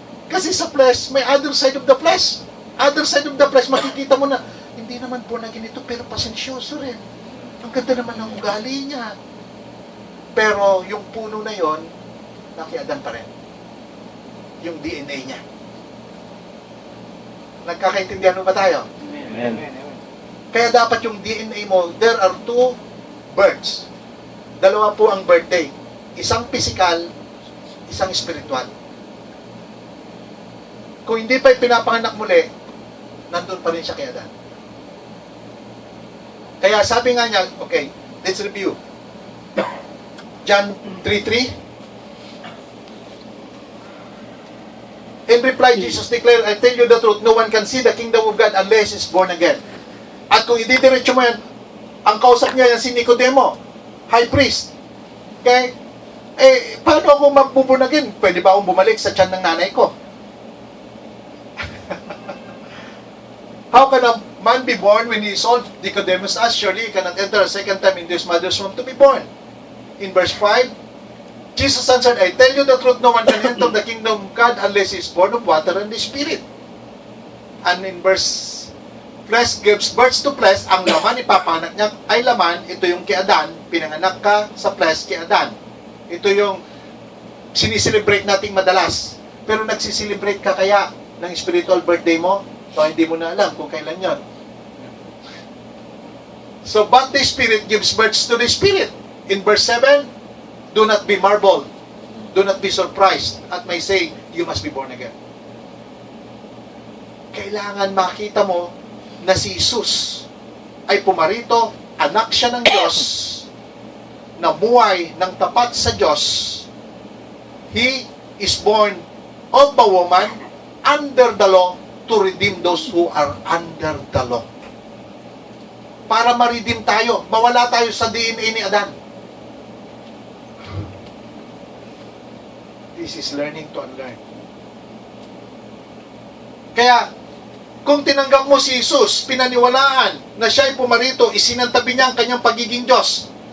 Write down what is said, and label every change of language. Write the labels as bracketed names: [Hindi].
[Filipino] Kasi sa flesh, may [English] other side of the flesh. [Filipino] Other side of the flesh, makikita mo na, hindi naman po na ganito, pero pasensyoso rin. Ang ganda naman ng ugali niya. Pero yung puno na yon, nakiadan pa rin. Yung DNA niya. Nagkakaintindihan mo ba tayo? Amen. Kaya dapat yung DNA mo, [English] there are 2 births. [Filipino] Dalawa po ang birthday. Isang physical, isang spiritual. Kung hindi pa pinapanganak muli, nandun pa rin siya kay Adan. Kaya sabi nga niya, okay, [English] let's review. [Filipino] John 3:3. [English] In reply, Jesus declared, I tell you the truth, no one can see the kingdom of God unless is born again. [Filipino] At kung ididiretso mo yan, ang kausap niya yan si Nicodemo, high priest. Okay? Paano ako magbuborn again? Pwede ba akong bumalik sa tiyan ng nanay ko? [English] How can a man be born when he is old? Nicodemus asked, surely he cannot enter a second time into his mother's womb to be born. In verse 5, Jesus answered, I tell you the truth, no one can enter the kingdom of God unless he is born of water and the Spirit. And in verse, flesh gives birth to flesh, [Filipino] ang laman ipapanganak niya ay laman, ito yung kay Adan, pinanganak ka sa flesh kay Adan. Ito yung siniselebrate nating madalas. Pero nagsiselebrate ka kaya ng spiritual birthday mo? So hindi mo na alam kung kailan yon. [English] So, but the Spirit gives birth to the Spirit. In verse 7, do not be marveled. Do not be surprised at may say, you must be born again. [Filipino] Kailangan makita mo na si Jesus ay pumarito, anak siya ng Diyos, na buhay ng tapat sa Diyos. [English] He is born of a woman under the law to redeem those who are under the law. [Filipino] Para ma-redeem tayo, mawala tayo sa DNA ni Adan. [English] This is learning to unlearn. [Filipino] Kaya, kung tinanggap mo si Jesus, pinaniwalaan na siya ay pumarito, isinantabi niya ang kanyang pagiging Diyos.